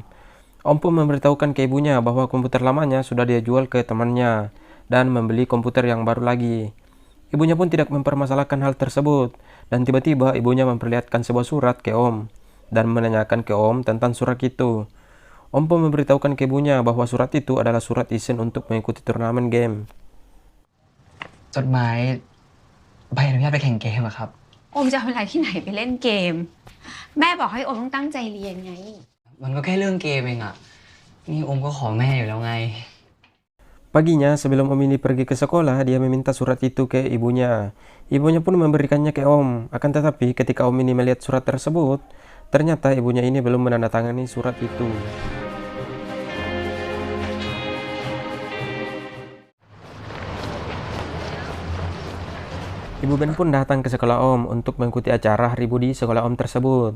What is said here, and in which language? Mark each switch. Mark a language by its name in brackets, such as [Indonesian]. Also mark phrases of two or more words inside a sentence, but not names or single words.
[Indonesian] Om pun memberitahukan ke ibunya bahwa komputer lamanya sudah dia jual ke temannya dan membeli komputer yang baru lagi. Ibunya pun tidak mempermasalahkan hal tersebut dan tiba-tiba ibunya memperlihatkan sebuah surat ke Om dan menanyakan ke Om tentang surat itu. Om pun memberitahukan ke ibunya bahwa surat itu adalah surat izin untuk mengikuti turnamen game. [Thai] จดหมายใบอนุญาตไปแข่งเกมอะครับ โอมจะเอาเวลาที่ไหนไปเล่นเกมแม่บอกให้โอมต้องตั้งใจเรียนไง มันก็แค่เรื่องเกมเองอะนี่อมก็ขอแม่อยู่แล้วไง [Indonesian] Paginya, sebelum Om ini pergi ke sekolah, dia meminta surat itu ke ibunya. Ibunya pun memberikannya ke Om. Akan tetapi, ketika Om ini melihat surat tersebut, ternyata ibunya ini belum menandatangani surat itu. Ibu Ben pun datang ke sekolah Om untuk mengikuti acara Hari Budi sekolah Om tersebut.